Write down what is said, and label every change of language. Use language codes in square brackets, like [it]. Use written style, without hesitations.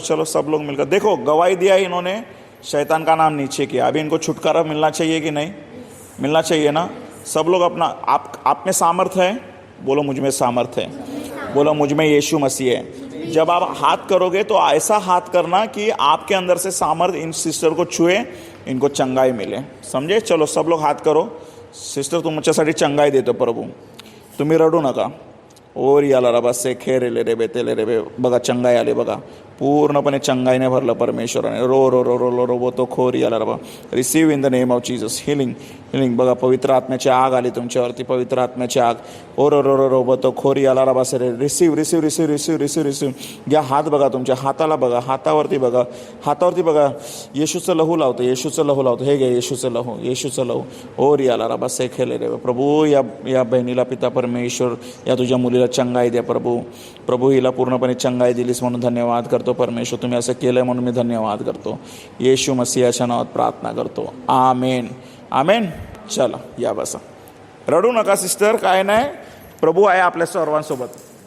[hi] चलो सब लोग मिलकर, देखो गवाही दिया इन्होंने, शैतान का नाम नीचे किया, अभी इनको छुटकारा मिलना चाहिए कि नहीं? मिलना चाहिए ना। सब लोग अपना, आप में सामर्थ्य है? बोलो मुझ में सामर्थ्य है। बोलो मुझ में यीशु मसीह है। जब आप हाथ करोगे तो ऐसा हाथ करना कि आपके अंदर से सामर्थ्य इन सिस्टर को छुए, इनको चंगाई मिले। समझे? चलो सब लोग हाथ करो। [mr] सिस्टर तुमच्यासाठी चंगाई देतो प्रभू, तुम्ही रडू नका। और याला रबा से खेरे ले रे बेतेले रे बे, बघा चंगाई आले बघा, पूर्णपणे चंगाईने भरलं परमेश्वराने। Row row row row row row बो तो खोर याला रबा, [en] Receive in the name of Jesus, healing healing. [mr] बघा पवित्र आत्म्याची आग आली तुमच्यावरती, पवित्र आत्म्याची आग। ओ रो रो रो रो बो तो खोर याला रबा से रे, [en] Receive receive receive receive receive receive. [mr] घ्या हात, बघा तुमच्या हाताला, बघा हातावरती, बघा हातावरती, बघा येशूचं लहू लावतो, येशूचं लहू लावतो। हे घे येशूचं लहू, येशूचं लहू। और याला रबा से खेले रे प्रभू, या बहिणीला पिता परमेश्वर, या तुझ्या मुलीला चंगाई द्या प्रभू। प्रभू हिला पूर्णपणे चंगाई दिलीस म्हणून धन्यवाद करतो परमेश्वर, तुम्ही असं केलं म्हणून मी धन्यवाद करतो। येशू मसीहाच्या नावात प्रार्थना करतो, आमेन आमेन। चला या बसा, रडू नका सिस्टर, काय नाही, प्रभू आहे आपल्या सर्वांसोबत।